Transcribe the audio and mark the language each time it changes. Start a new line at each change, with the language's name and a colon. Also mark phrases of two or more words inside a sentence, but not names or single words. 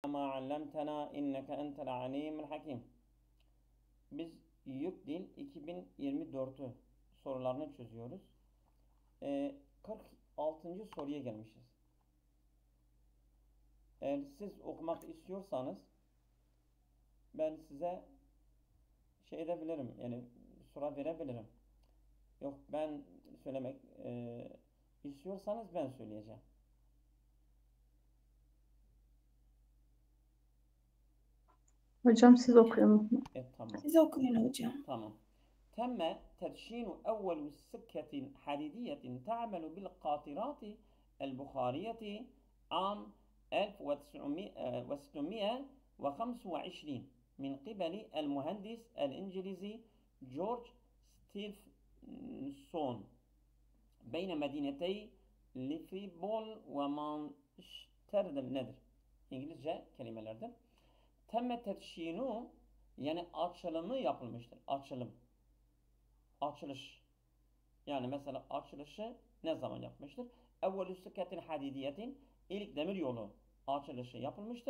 Arabic: ما علمتنا إنك أنت العليم الحكيم.
Turkish: Biz Yük Dil 2024'ü sorularını çözüyoruz. 46. soruya gelmişiz. Eğer siz okumak istiyorsanız ben size şey edebilirim, yani soru verebilirim. Yok, ben söylemek istiyorsanız ben söyleyeceğim. Hocam siz okuyun. Tamam. Siz okuyun hocam. tamam.
Arabic: تم تدشين أول سكة حديدية تعمل بالقاطرات البخارية عام 1625 من قبل المهندس الإنجليزي جورج ستيفنسون بين مدينتي ليفربول ومانشستر nedir?
Turkish: İngilizce kelimelerdir.
Arabic: تم تدشين
Turkish: yani açılımı yapılmıştır. Açılış. Yani mesela açılışı ne zaman yapmıştır?
Arabic: أول سكة حديدية
Turkish: ilk demir yolu açılışı yapılmıştır.